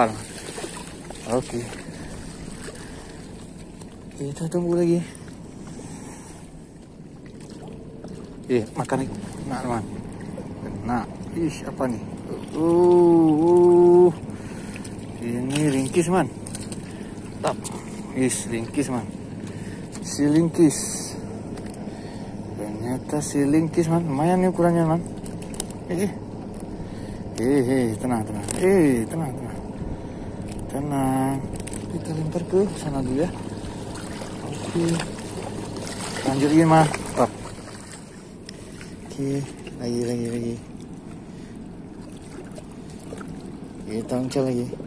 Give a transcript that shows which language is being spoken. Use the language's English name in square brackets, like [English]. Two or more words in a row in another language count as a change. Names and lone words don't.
[Indonesian] Oke, kita tunggu lagi. Makan nih, nah teman. Nah, apa nih? Ini ringkis man. Tap, ringkis man. Si ringkis. Ternyata si ringkis man, lumayan nih ukurannya man. Tenang. Tenang. Kita lempar ke sana dulu ya. Oke. Lanjut lagi mah. Tap. Oke, lagi. Kita uncal lagi.